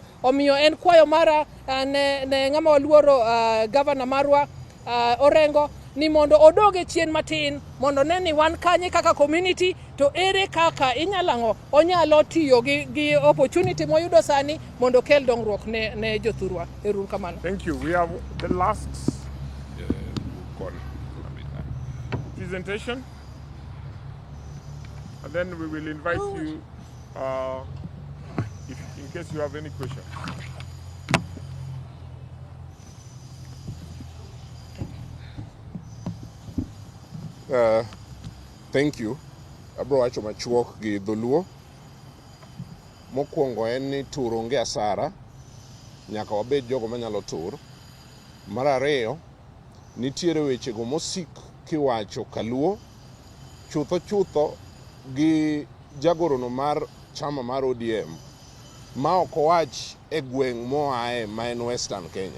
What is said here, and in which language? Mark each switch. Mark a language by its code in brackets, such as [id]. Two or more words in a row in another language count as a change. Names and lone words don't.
[luo] Omiyo en kwayo mara ne ng'ama waluoro gavana marwa Orengo ni mondo odoge chien matin mondo ne ni wan kanye kaka community to ere kaka onyalo tiyo gi opportunity moyudo sani mondo kel dongruok ne jothurwa. Eruru kamano. [en] Thank you. We have the last presentation, and then we will invite you in case you have any question. Thank you. [luo] Abro wacho machuok gi dholuo. Mokwongo en ni tur onge asara, nyaka wabed jogo manyalo tur. Mar ariyo, nitiere wechego mosik kiwacho kaluo, chutho gi jagorono mar chama mar ODM, ma ok owach e gweng' moae ma en Western Kenya.